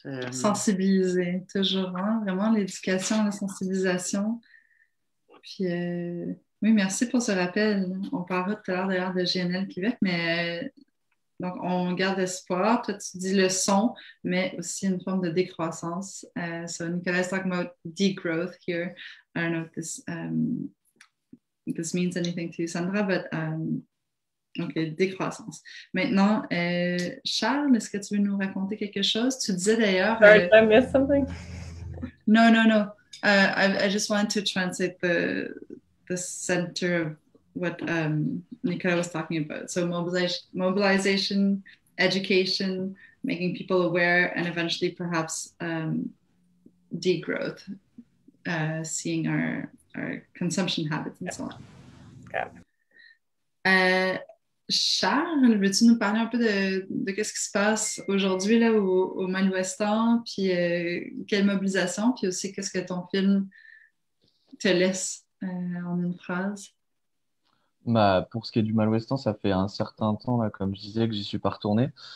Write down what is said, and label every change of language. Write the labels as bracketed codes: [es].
[fr] Sensibiliser, toujours, hein? Vraiment l'éducation, la sensibilisation. Puis, oui, merci pour ce rappel. On parlera tout à l'heure d'ailleurs de GNL Québec, mais donc on garde espoir. Toi, tu dis le son, mais aussi une forme de décroissance. [en] So Nicolas is talking about degrowth here. I don't know if this means anything to you, Sandra, but donc décroissance. [fr] Maintenant, Charles, est-ce que tu veux nous raconter quelque chose? Tu disais d'ailleurs. [en] Sorry, did I miss something? No. I just wanted to translate the center of what Nicola was talking about. So mobilization, education, making people aware, and eventually perhaps degrowth, seeing our consumption habits and so on. [fr] Charles, veux-tu nous parler un peu de qu'est-ce qui se passe aujourd'hui là, au Mal-Ouestan, puis quelle mobilisation, puis aussi qu'est-ce que ton film te laisse en une phrase? Bah, pour ce qui est du Mal-Ouestan, ça fait un certain temps, là, comme je disais, que j'y suis pas retourné.